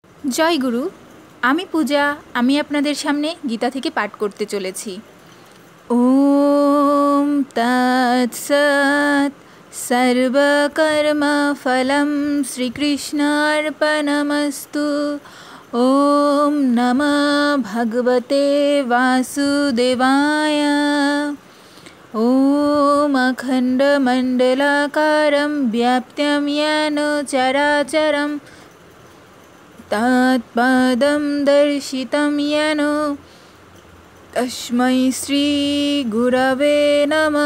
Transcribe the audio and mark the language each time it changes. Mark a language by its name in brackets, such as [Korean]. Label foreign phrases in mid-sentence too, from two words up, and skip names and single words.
[Bangla] জয় গুরু। আমি পূজা। আমি আপনাদের সামনে গীতা থেকে পাঠ করতে চলেছি। [Sanskrit] ওম তৎসৎ। সর্বকর্মফলম শ্রীকৃষ্ণার্পণমস্তু। ওম নমঃ ভগবতে বাসুদেবায়। ওম অখণ্ডমণ্ডলাকারं व्याप्तं येन चराचरं तत्पदं दर्शितं येन तस्मै श्रीगुरवे नमः।